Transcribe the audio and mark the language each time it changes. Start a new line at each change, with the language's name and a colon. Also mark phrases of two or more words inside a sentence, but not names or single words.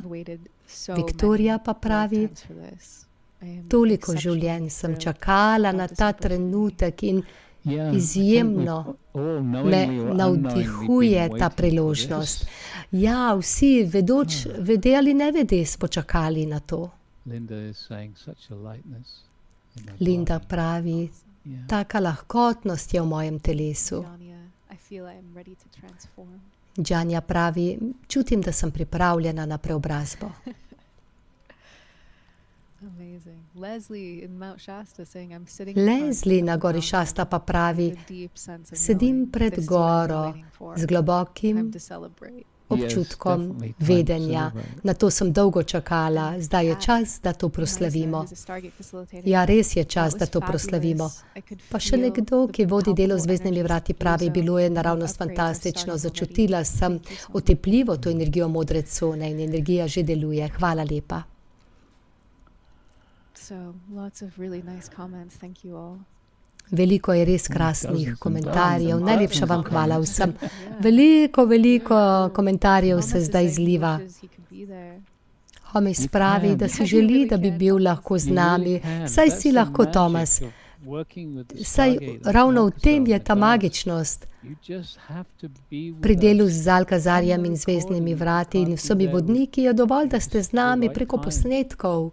Slovenian: Viktorija pa pravi, toliko življenj sem čakala na ta trenutek in izjemno me navdihuje ta priložnost. Ja, vsi vede ali ne vede smo čakali na to. Linda pravi, taka lahkotnost je v mojem telesu.
English: feel I am ready to transform.
Slovenian: Džanja pravi, čutim, da sem pripravljena na preobrazbo.
English: Amazing. Leslie in Mount Shasta saying I'm sitting in front
Slovenian: Leslie
English: of
Slovenian: na
English: the
Slovenian: gori
English: mountain
Slovenian: Šasta pa pravi,
English: with a deep sense of
Slovenian: sedim
English: knowing
Slovenian: pred
English: this is what I've been
Slovenian: goro
English: waiting for.
Slovenian: z globokim
English: Time to celebrate.
Slovenian: občutkom
English: definitely time to
Slovenian: vedenja.
English: celebrate.
Slovenian: Na to sem dolgo čakala, zdaj je čas, da to proslavimo. Ja, res je čas, da to proslavimo. Pa še nekdo, ki vodi delo z zvezdnimi vrati, pravi, bilo je naravnost fantastično, začutila sem otepljivo to energijo modre cone in energija že deluje. Hvala lepa.
English: So lots of really nice comments. Thank you all.
Slovenian: Veliko je res krasnih komentarjev. Najlepša vam hvala vsem.
English: Yeah.
Slovenian: Veliko komentarjev se
English: Thomas is
Slovenian: zdaj
English: saying he
Slovenian: zliva.
English: wishes he could be there.
Slovenian: Homis pravi, da si želi, da bi bil lahko z nami. Saj si lahko, Tomas. Saj ravno v tem je ta magičnost. Pri delu z Alkazarjem in zvezdnimi vrati in vsemi vodniki je dovolj, da ste z nami preko posnetkov.